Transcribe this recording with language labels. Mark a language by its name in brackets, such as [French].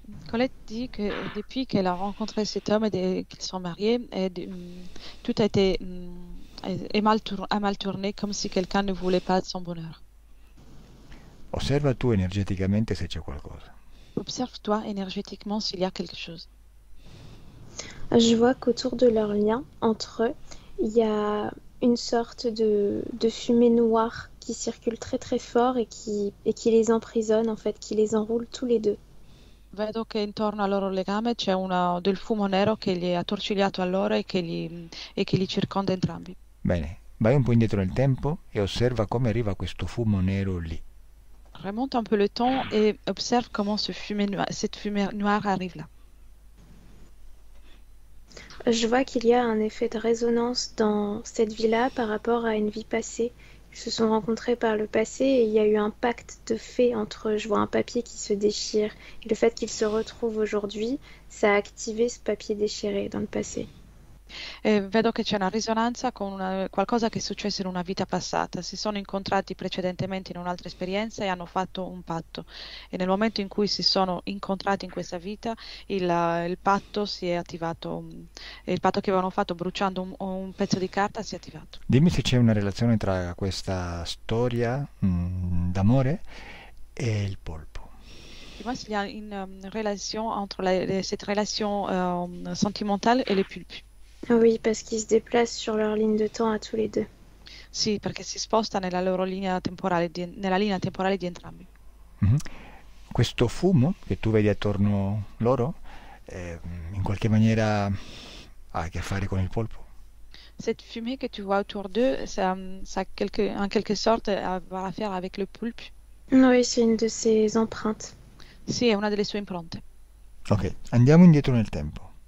[French] Colette dit que depuis qu'elle a rencontré cet homme et qu'ils sont mariés, tout a été a mal tourné, comme si quelqu'un ne voulait pas son bonheur. [Italian] Osserva tu energeticamente se c'è qualcosa. [French] Observe-toi énergétiquement s'il y a quelque chose. Je vois qu'autour de leur lien, entre eux, il y a une sorte de fumée noire qui circule très très fort et qui les emprisonne, en fait, qui les enroule tous les deux. [Italian] Vedo che intorno al loro legame c'è del fumo nero che gli è attorcigliato a loro e che li circonda entrambi. Bene, vai un po' indietro nel tempo e osserva come arriva questo fumo nero lì. [French] Remonte un peu le temps et observe comment cette fumée noire arrive là. Je vois qu'il y a un effet de résonance dans cette vie-là par rapport à une vie passée. Ils se sont rencontrés par le passé et il y a eu un pacte de fait entre eux. Je vois un papier qui se déchire. Et le fait qu'ils se retrouvent aujourd'hui, ça a activé ce papier déchiré dans le passé. [Italian] Vedo che c'è una risonanza con qualcosa che è successo in una vita passata. Si sono incontrati precedentemente in un'altra esperienza e hanno fatto un patto. E nel momento in cui si sono incontrati in questa vita, il patto si è attivato. Il patto che avevano fatto bruciando un pezzo di carta si è attivato. Dimmi se c'è una relazione tra questa storia d'amore e il polpo. [French] Dis-moi s'il y a une relation entre cette relation sentimentale et les pulpes. Oui, parce qu'ils se déplacent sur leur ligne de temps à tous les deux. [Italian] Sì, perché si sposta nella loro linea temporale, nella linea temporale di entrambi. Mhm. Questo fumo che tu vedi attorno loro in qualche maniera ha a che fare con il polpo? [French] Cette fumée que tu vois autour d'eux, ça en quelque sorte à avoir à faire avec le poulpe. Oui, c'est une de ses empreintes. [Italian] Sì, è una delle sue impronte. Ok, andiamo indietro nel tempo.